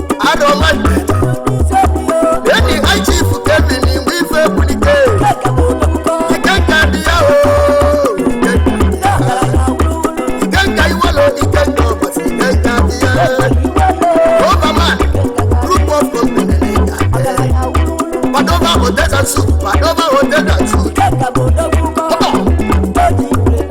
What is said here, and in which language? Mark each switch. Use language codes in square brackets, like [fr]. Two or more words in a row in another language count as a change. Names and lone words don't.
[ig] Arọ nwanne. Enyi High Chief Kevin Iwe Ife Bulike. Ike nka dị ya o. Ike nka Iwelo, ike nka Ọbasi, ike nka dị ya. [en] Overman, group of company. Padova Hotel and Suit, Padova Hotel and Suit. Come on.